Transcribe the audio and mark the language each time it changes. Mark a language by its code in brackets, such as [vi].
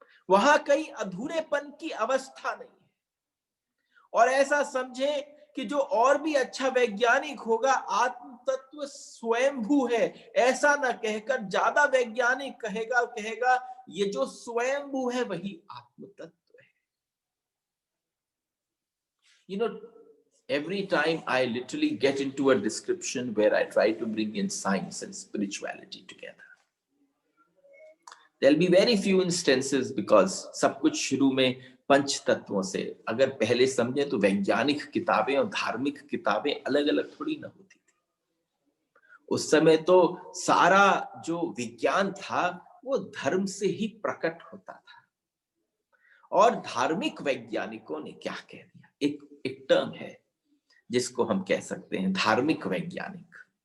[hi] वहां कई अधूरेपन की अवस्था नहीं है। और ऐसा समझे कि जो और भी अच्छा वैज्ञानिक होगा, आत्म तत्व स्वयंभू है, ऐसा ना कहकर ज्यादा वैज्ञानिक कहेगा ये जो स्वयंभू है वही आत्म तत्व है। [en] You know, every time I literally get into a description where I try to bring in science and spirituality together, there'll be very few instances, because [hi] सब कुछ शुरू में पंच तत्वों से अगर पहले समझे तो वैज्ञानिक किताबें और धार्मिक किताबें अलग अलग थोड़ी ना होती थी। उस समय तो सारा जो विज्ञान था वो धर्म से ही प्रकट होता था। और धार्मिक वैज्ञानिकों ने क्या कह दिया, एक टर्म है जिसको हम कह सकते हैं धार्मिक वैज्ञानिक।